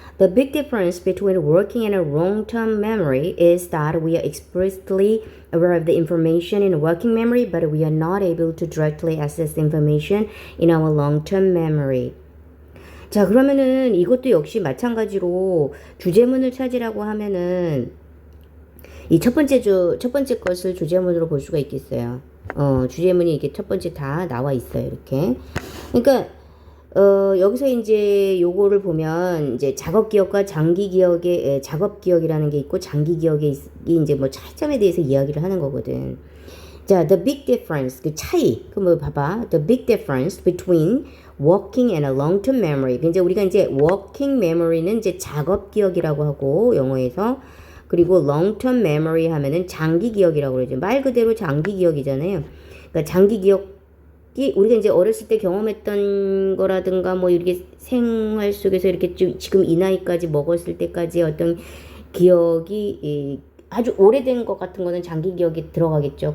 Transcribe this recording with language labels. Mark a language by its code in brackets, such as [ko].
[en] The big difference between working and a long-term memory is that we are explicitly aware of the information in working memory, but we are not able to directly access the information in our long-term memory. [ko] 자, 그러면은 이것도 역시 마찬가지로 주제문을 찾으라고 하면은 이 첫 번째 것을 주제문으로 볼 수가 있겠어요. 주제문이 이게 첫 번째 다 나와 있어요. 이렇게. 그러니까 여기서 이제 요거를 보면 이제 작업 기억과 장기 기억의 작업 기억이라는 게 있고 장기 기억이 이제 뭐 차이점에 대해서 이야기를 하는 거거든. 자, [en] the big difference [ko] 그 차이. 그 뭐 봐봐. [en] The big difference between working and a long-term memory. [ko] 이제 우리가 이제 working memory는 이제 작업 기억이라고 하고 영어에서 그리고 long-term memory 하면은 장기 기억이라고 그러죠. 말 그대로 장기 기억이잖아요. 그러니까 장기 기억 우리가 이제 어렸을 때 경험했던 거라든가 뭐 이렇게 생활 속에서 이렇게 지금 이 나이까지 먹었을 때까지 어떤 기억이 아주 오래된 것 같은 거는 장기 기억에 들어가겠죠.